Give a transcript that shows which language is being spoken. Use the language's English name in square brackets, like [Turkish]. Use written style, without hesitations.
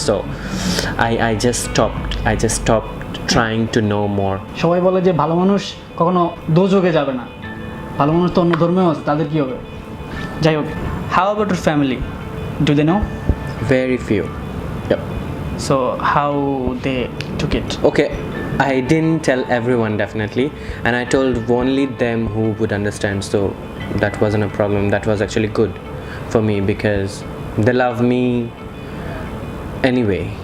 [English] So I just stopped trying to know more. [Bangla] সবাই বলে যে ভালো মানুষ কখনো দোজখে যাবে না, ভালো মানুষ তো অন্য ধর্মেও আছে, তাদের কি হবে? যাই হোক, [English] how about your family? Do they know? Very few. Yep. So how they took it? Okay, I didn't tell everyone definitely, and I told only them who would understand. So that wasn't a problem. That was actually good for me because they love me anyway.